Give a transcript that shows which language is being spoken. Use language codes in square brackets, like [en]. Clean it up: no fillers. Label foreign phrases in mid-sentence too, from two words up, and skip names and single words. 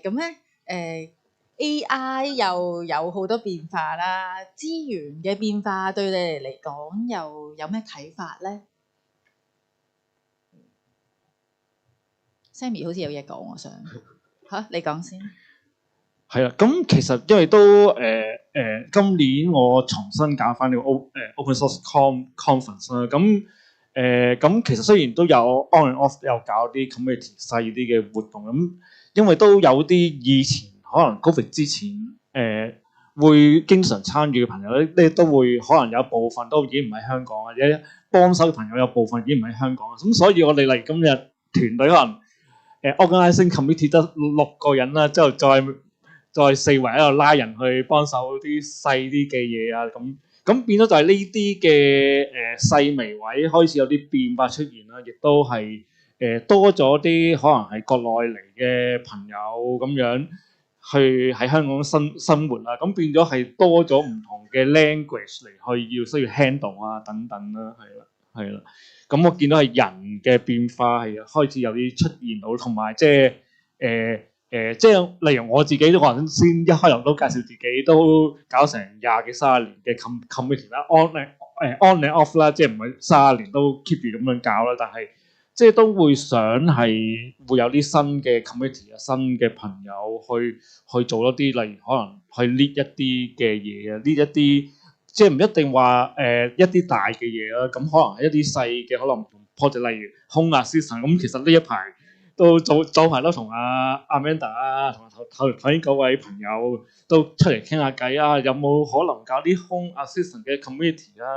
[yue] 咁咧AI 又有好多變化啦，資源嘅變化對你哋嚟講又有咩睇法咧？Sammy 好似有嘢講，我想你講先。係啦，咁其實因為都今年我重新搞翻呢個 Open Source Conference 啦，咁其實雖然都有 [en] on and off [yue] 有搞啲 community 細啲嘅活動，咁因為都有啲以前可能 COVID 之前會經常參與嘅朋友咧，都會可能有部分都已經唔喺香港，或者幫手嘅朋友有部分已經唔喺香港，咁所以我哋嚟今日團隊可能 [en] organizing committee [yue] 得6 個人啦，之後再4圍喺度拉人去幫手啲細啲嘅嘢啊，咁變咗就係呢啲嘅細微位開始有啲變化出現啦，亦都係多咗啲可能係國內嚟嘅朋友咁樣去喺香港生活啦，咁變咗係多咗唔同嘅 language 嚟去需要 handle 啊等等啦，係啦，咁我見到係人嘅變化係開始有啲出現到，同埋即係即係例如我自己都可能先一開頭都介紹自己都搞成20幾30年嘅 community 啦， [en] on and off [yue] 啦，即係唔係30年都 keep 住咁樣搞啦，但係即係都會想係會有啲新嘅 community 啊，新嘅朋友去做一啲，例如可能去 lead 一啲嘅嘢啊，lead一啲即係唔一定話一啲大嘅嘢啦，咁可能係一啲細嘅可能唔同 project，例如 Home Assistant 咁，其實呢一排都早排都同阿 Amanda 啊，同埋頭先嗰位朋友都出嚟傾下偈啊，有冇可能搞啲 Home Assistant 嘅 community 啊？